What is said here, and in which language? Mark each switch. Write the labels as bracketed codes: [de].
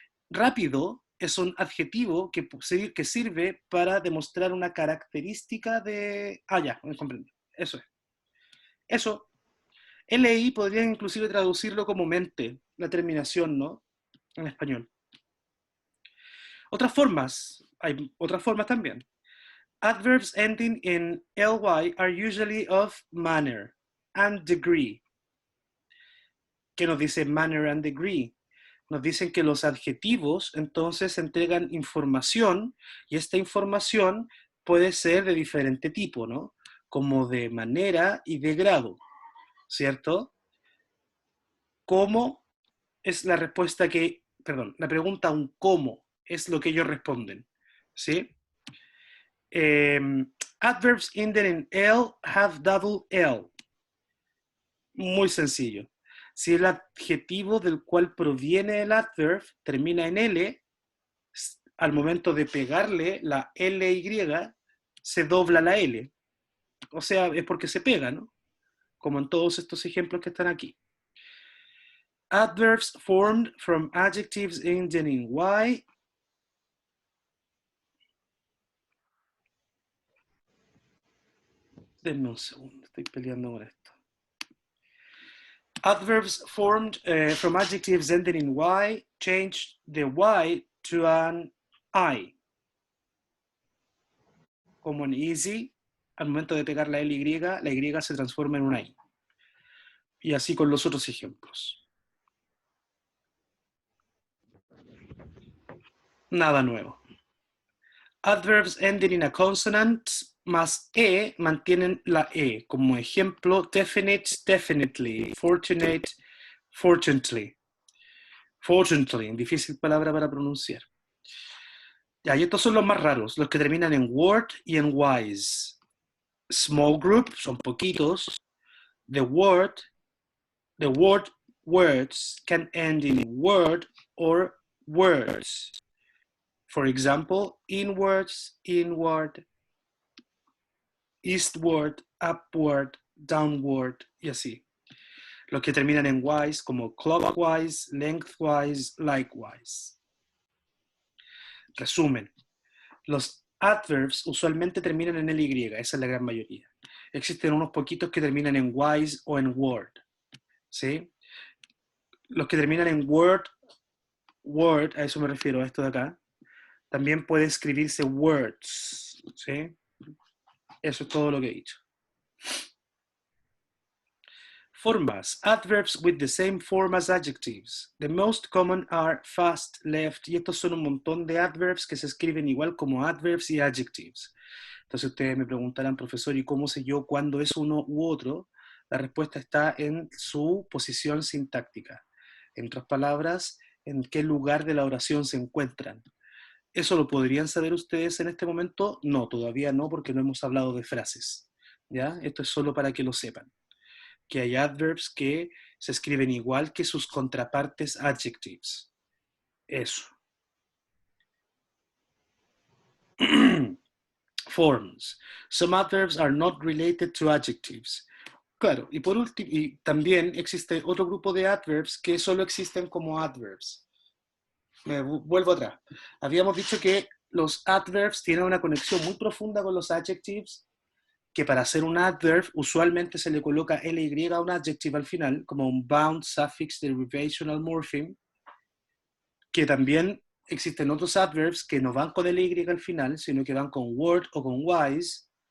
[es] Rápido es un adjetivo que sirve para demostrar una característica de... Ah, ya, me comprendo. Eso es. Eso. LI podría inclusive traducirlo como mente, la terminación, ¿no? En español. Otras formas, hay otras formas también. [en] Adverbs ending in ly are usually of manner and degree. [es] ¿Qué nos dice [en] manner and degree? [es] Nos dicen que los adjetivos entonces entregan información y esta información puede ser de diferente tipo, ¿no? Como de manera y de grado, ¿cierto? ¿Cómo? Es la respuesta que, perdón, la pregunta un cómo es lo que ellos responden, ¿sí? [en] Adverbs ending in L have double L. [es] Muy sencillo. Si el adjetivo del cual proviene el adverb termina en L, al momento de pegarle la LY, se dobla la L. O sea, es porque se pega, ¿no? Como en todos estos ejemplos que están aquí. [en] Adverbs formed from adjectives ending in Y. [es] Denme un segundo, estoy peleando con esto. [en] Adverbs formed from adjectives ending in Y change the Y to an I. [es] Como en easy, al momento de pegar la LY, la Y se transforma en una I. Y así con los otros ejemplos. Nada nuevo. [en] Adverbs ending in a consonant [es] más E mantienen la E. Como ejemplo, definite, definitely, fortunate, fortunately. Fortunately, difícil palabra para pronunciar. Ya, y estos son los más raros, los que terminan en word y en wise. [en] Small group, [es] son poquitos. [en] The word words can end in word or words. For example, inwards, inward, eastward, upward, downward, [es] y así. Los que terminan en wise, como clockwise, lengthwise, likewise. Resumen. Los adverbs usualmente terminan en LY, esa es la gran mayoría. Existen unos poquitos que terminan en wise o en word. ¿Sí? Los que terminan en word, a eso me refiero, a esto de acá, también puede escribirse words. ¿Sí? Eso es todo lo que he dicho. Formas. [en] Adverbs with the same form as adjectives. The most common are fast, left, [es] y estos son un montón de adverbs que se escriben igual como adverbs y adjectives. Entonces ustedes me preguntarán, profesor, ¿y cómo sé yo cuándo es uno u otro? La respuesta está en su posición sintáctica. En otras palabras, en qué lugar de la oración se encuentran. ¿Eso lo podrían saber ustedes en este momento? No, todavía no, porque no hemos hablado de frases. ¿Ya? Esto es solo para que lo sepan. Que hay adverbs que se escriben igual que sus contrapartes adjectives. Eso. [en] Forms. Some adverbs are not related to adjectives. [es] Claro, y por último, y también existe otro grupo de adverbs que solo existen como adverbs. Me vuelvo atrás. Habíamos dicho que los adverbs tienen una conexión muy profunda con los adjectives, que para hacer un adverb usualmente se le coloca ly a un adjective al final, como un bound, suffix, derivational morpheme, que también existen otros adverbs que no van con ly al final, sino que van con word o con wise.